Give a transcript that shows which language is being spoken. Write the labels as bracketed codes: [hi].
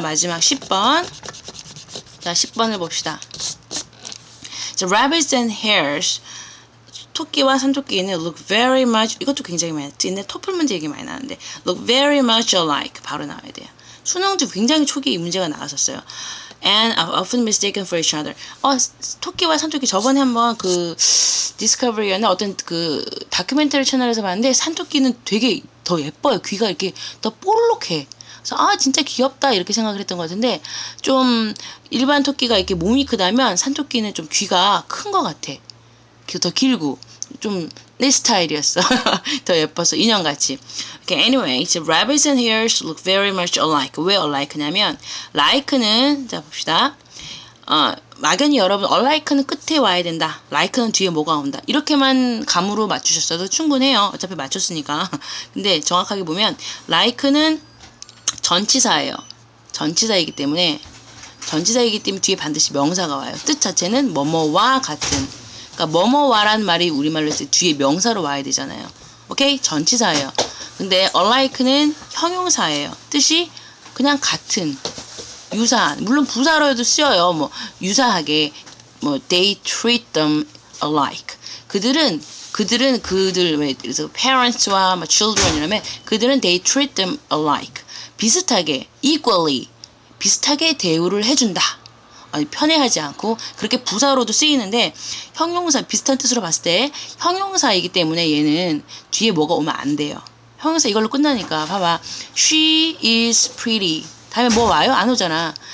[ko] 마지막 10번. 자, 10번을 봅시다. [en] 자, rabbits and hares. [ko] 토끼와 산토끼는 [en] look very much, [ko] 이것도 굉장히 많이 듣는데 토플 문제 얘기 많이 나는데 [en] look very much alike [ko] 바로 나와야 돼요. 수능도 굉장히 초기에 이 문제가 나왔었어요. [en] and are often mistaken for each other. [ko] 토끼와 산토끼 저번에 한번 그 디스커버리였나 어떤 그 다큐멘터리 채널에서 봤는데 산토끼는 되게 더 예뻐요. 귀가 이렇게 더 뽀록해. 그래서 진짜 귀엽다 이렇게 생각을 했던 것 같은데 좀 일반 토끼가 이렇게 몸이 크다면 산토끼는 좀 귀가 큰 것 같아. 더 길고 좀 내 스타일이었어. 더 예뻐서 인형같이. [en] Okay, anyway, so rabbits and hares look very much alike. [ko] 왜 alike냐면 like는 자 봅시다. 막연히 여러분 alike는 끝에 와야 된다. like는 뒤에 뭐가 온다. 이렇게만 감으로 맞추셨어도 충분해요. 어차피 맞췄으니까. 근데 정확하게 보면 like는 전치사예요. 전치사이기 때문에 뒤에 반드시 명사가 와요. 뜻 자체는 뭐뭐와 같은. 그러니까 뭐뭐와라는 말이 우리말로 했을 때 뒤에 명사로 와야 되잖아요. 오케이? 전치사예요. 근데 alike는 형용사예요. 뜻이 그냥 같은, 유사한. 물론 부사로도 쓰여요. 뭐 유사하게 [en] they treat them alike. [ko] 그들 그래서 parents와 children 이러면 그들은 [en] they treat them alike. [ko] 비슷하게 equally 비슷하게 대우를 해준다. 편애하지 않고 그렇게 부사로도 쓰이는데 형용사 비슷한 뜻으로 봤을 때 형용사이기 때문에 얘는 뒤에 뭐가 오면 안 돼요. 형용사 이걸로 끝나니까 봐봐. [en] She is pretty. [ko] 다음에 뭐 와요? 안 오잖아.